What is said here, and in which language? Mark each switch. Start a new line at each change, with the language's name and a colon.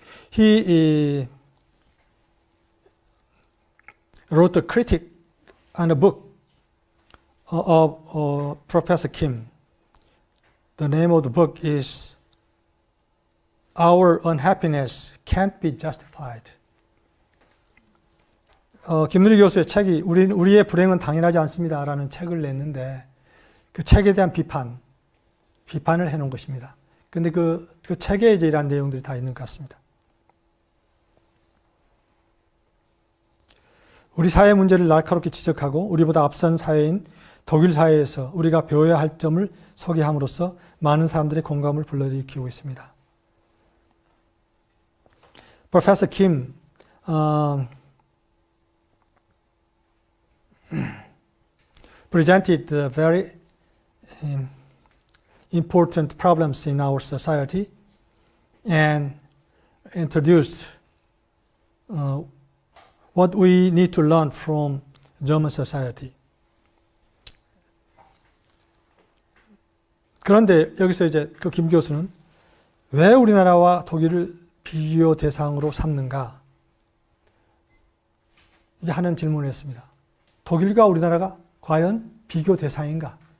English: He wrote a critic on a book of Professor Kim. The name of the book is Our Unhappiness Can't Be Justified.
Korean: 김누리 교수의 책이 우리의 불행은 당연하지 않습니다라는 책을 냈는데 그 책에 대한 비판을 해놓은 것입니다. 근데 그 책에 이제 이러한 내용들이 다 있는 것 같습니다. 우리 사회 문제를 날카롭게 지적하고 우리보다 앞선 사회인 독일 사회에서 우리가 배워야 할 점을 소개함으로써 많은 사람들의 공감을 불러일으키고 있습니다.
English: Professor Kim presented very important problems in our society and introduced what we need to learn from German society.
Korean: 그런데 여기서 이제 그 김 교수는 왜 우리나라와 독일을 비교 대상으로 삼는가? 이제 하는 질문을 했습니다. 독일과 우리나라가 과연 비교 대상인가?